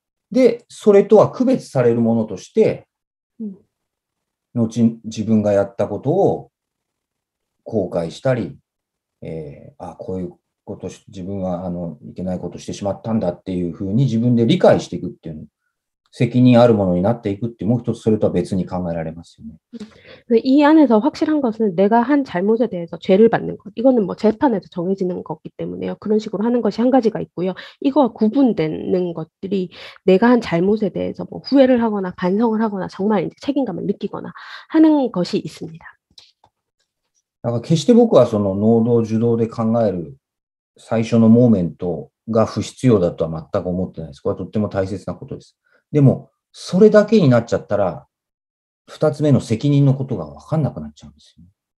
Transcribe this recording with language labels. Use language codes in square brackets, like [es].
[ja] で、それとは区別されるものとして、後自分がやったことを後悔したり、こういうこと自分はいけないことしてしまったんだっていうふうに自分で理解していくっていう、責任あるものになっていくっていう、もう一つそれとは別に考えられますよね。 [ko] 이 안에서 확실한 것은 내가 한 잘못에 대해서 죄를 받는 것. 이거는 뭐 재판에서 정해지는 거기 때문에요. 그런 식으로 하는 것이 한 가지가 있고요. 이거와 구분되는 것들이 내가 한 잘못에 대해서 뭐 후회를 하거나 반성을 하거나 정말 이제 책임감을 느끼거나 하는 것이 있습니다. [ja] だから決して僕はその能動受動で考える最初のモーメントが不必要だとは全く思ってないです。これはとっても大切なことです。でも、それだけになっちゃったら、二つ目の責任のことが分かんなくなっちゃうんですよね。